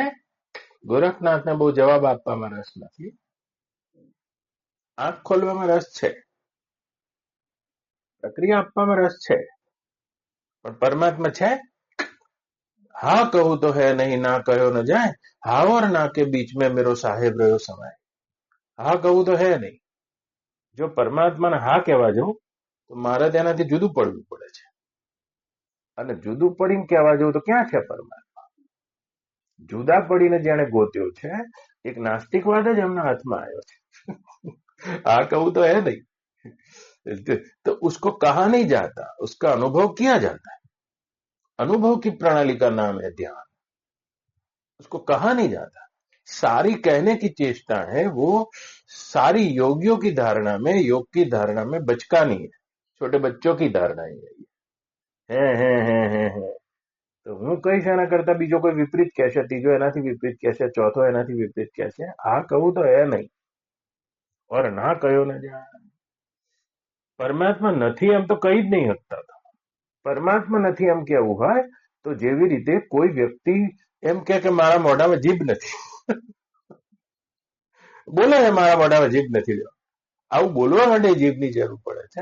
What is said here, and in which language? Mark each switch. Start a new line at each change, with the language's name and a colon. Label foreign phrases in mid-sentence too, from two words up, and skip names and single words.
Gujarati: ગોરખનાથને બહુ જવાબ આપવામાં રસ નથી, આંખ ખોલવામાં રસ છે, પ્રક્રિયા આપવામાં રસ છે, પણ પરમાત્મા છે? હા કહું તો હે નહીં, ના કહ્યો ન જાય, હા
Hindi: और ना के बीच में मेरो साहेब
Gujarati: રહ્યો સમાય. હા કહું તો હે નહીં. જો પરમાત્માને હા કહેવા જવું તો મારે તેનાથી જુદું પડવું પડે છે, અને જુદું પડીને કહેવા જવું તો ક્યાં છે પરમાત્મા? જુદા પડીને જેને ગોત્યો છે, એક નાસ્તિકવાદ જ એમના હાથમાં આવ્યો છે. હા કહું તો હે નહીં,
Hindi: तो उसको कहा नहीं जाता, उसका अनुभव किया जाता है. अनुभव की प्रणाली का नाम है ध्यान, उसको कहा नहीं जाता. सारी कहने की चेष्टा है, वो सारी योगियों की धारणा में, योग की धारणा में बचकानी है, छोटे बच्चों की धारणा है.
Gujarati: તો હું કહીશ એના કરતા બીજો કોઈ વિપરીત કહેશે, ત્રીજો એનાથી વિપરીત કહેશે, ચોથો એનાથી વિપરીત કહેશે. આ કહું તો એ નહીં, ઓર ના કહ્યો ન જાય. પરમાત્મા નથી એમ તો કહી જ નહીં શકતા. પરમાત્મા નથી એમ કેવું હોય તો જેવી રીતે કોઈ વ્યક્તિ એમ કે મારા મોઢામાં જીભ નથી, બોલે છે મારા મોઢામાં જીભ નથી, આવું બોલવા માટે જીભની જરૂર પડે છે.